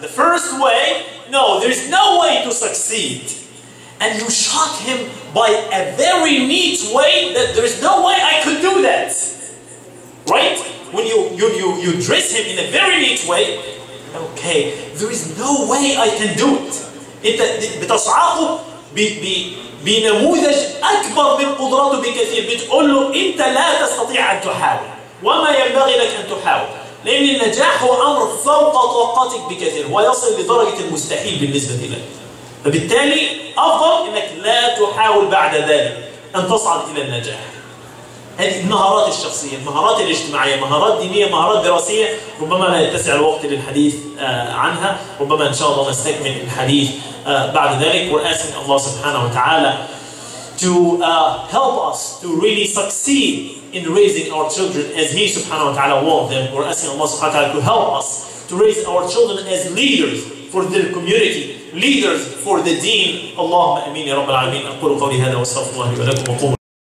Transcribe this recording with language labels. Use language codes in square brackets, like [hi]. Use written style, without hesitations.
[en] The first way, no, there's no way to succeed. And you shock him by a very neat way that there's no way I could do that. Right? When you dress him in a very neat way, okay, there is no way I can do it. [ar] انت بتصعقه بنموذج اكبر من قدراته بكثير، بتقول له انت لا تستطيع ان تحاول وما ينبغي لك ان تحاول، لان النجاح هو امر فوق طاقتك بكثير ويصل لدرجه المستحيل بالنسبه لك. فبالتالي افضل انك لا تحاول بعد ذلك ان تصعد الى النجاح. هذه المهارات الشخصيه، المهارات الاجتماعيه، مهارات دينيه، مهارات دراسيه، ربما لا يتسع الوقت للحديث عنها، ربما ان شاء الله نستكمل الحديث بعد ذلك. [en] We're asking Allah subhanahu wa ta'ala to help us to really succeed in raising our children as He subhanahu wa ta'ala wants them. We're asking Allah subhanahu wa ta'ala to help us to raise our children as leaders for their community, leaders for the deen. Allahumma ameen ya rabbal alameen. [ar] أقول قولي هذا واستغفر الله لي ولكم.